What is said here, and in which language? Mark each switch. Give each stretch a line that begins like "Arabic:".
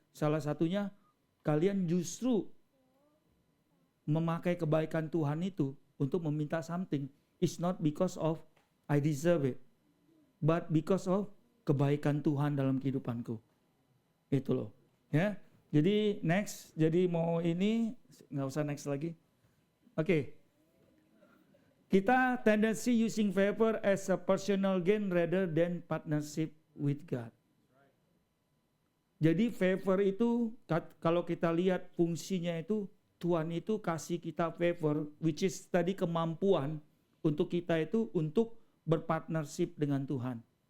Indonesian: Salah satunya kalian justru memakai kebaikan Tuhan itu untuk meminta something.
English: It's not because of I deserve it, but because of
Indonesian: kebaikan Tuhan dalam kehidupanku. Itu loh, ya. Jadi next, jadi mau ini nggak usah next lagi. Oke.
English: Kita tendency using favor as a personal gain rather than partnership with God.
Indonesian: Jadi favor itu kalau kita lihat fungsinya itu, Tuhan itu kasih kita favor,
English: which is
Indonesian: tadi kemampuan untuk kita itu untuk berpartnership dengan Tuhan.